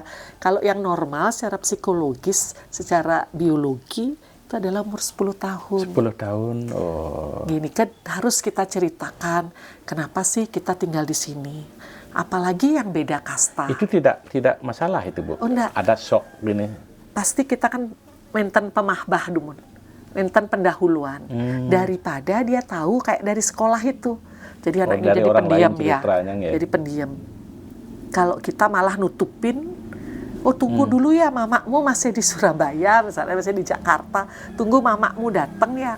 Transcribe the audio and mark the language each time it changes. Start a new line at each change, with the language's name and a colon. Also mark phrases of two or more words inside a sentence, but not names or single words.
Indonesian: Kalau yang normal secara psikologis, secara biologi itu adalah umur 10 tahun. 10 tahun. Oh. Gini kan harus kita ceritakan kenapa sih kita tinggal di sini. Apalagi yang beda kasta. Itu tidak masalah itu, Bu. Oh, enggak. Ada shock gini. Pasti kita kan
Balinese: menten pemahbah dumun, menten pendahuluan
Indonesian: daripada dia tahu kayak dari sekolah itu. Jadi anaknya jadi pendiam ya. Jadi pendiam. Kalau kita malah nutupin, oh tunggu dulu ya mamakmu masih di Surabaya, misalnya masih di Jakarta, tunggu mamakmu datang ya.